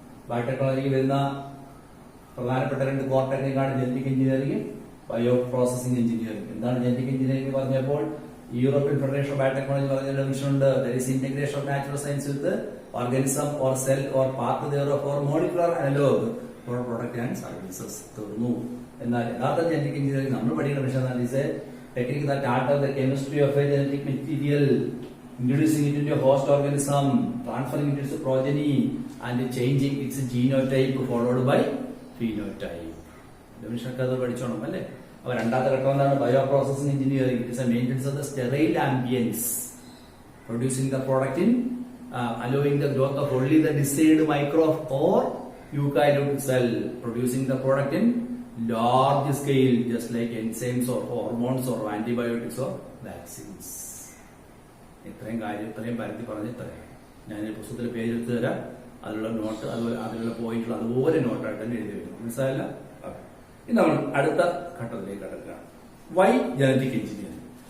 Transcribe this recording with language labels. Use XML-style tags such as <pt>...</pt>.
<ml>ബയോടെക്നോളജിക്ക് വരുന്ന പ്രധാനപ്പെട്ട 2 core ടെക്നിക്കാണ് genetic engineering, bio processing engineering. എന്താണ് ജനറ്റിക് എഞ്ചിനീയറിംഗ് പറഞ്ഞപ്പോൾ യൂറോപ്യൻ ഫെഡറേഷൻ ഓഫ് ബയോടെക്നോളജി പറഞ്ഞ ഡെഫിനിഷൻ ഉണ്ട്.</ml> <en>That is integration of natural science with organism or cell or part thereof or molecular analog for product and services.</en> <ml>തീർന്നു. എന്നാൽ യഥാർത്ഥ genetic engineering നമ്മൾ പഠിക്കുന്ന വിഷയം എന്നാൽ</ml> <en>Is a technique that alters the chemistry of a genetic material, introducing it into a host organism, transferring it to its progeny and changing its genotype followed by phenotype.</en> <ml>ഡെഫിനിഷനൊക്കെ അത് പഠിച്ചോണം അല്ലേ? അപ്പൊ രണ്ടാമത്തെ ഘട്ടം എന്താണ്? Bio processing engineering.</ml> <en>It's a maintenance of the sterile ambience, producing the product in allowing the growth of only the desired microbe or eukaryotic cell, producing the product in large scale just like enzymes or hormones or antibiotics or vaccines.</en> <ml>ഇത്രയും കാര്യം ഇത്രയും പരത്തി പറഞ്ഞ് ഇത്രയും ഞാൻ പുസ്തകത്തിൽ പേരെടുത്ത് തരാം. അതിലുള്ള നോട്ട്, അതുപോലെ അതിലുള്ള പോയിന്റുകൾ അതുപോലെ നോട്ടായിട്ട് തന്നെ എഴുതി വരും. മനസ്സിലായില്ല? ഇനി നമ്മൾ അടുത്ത ഘട്ടത്തിലേക്ക് കടക്കുകയാണ്.</ml> <en>Why genetic engineering?</en>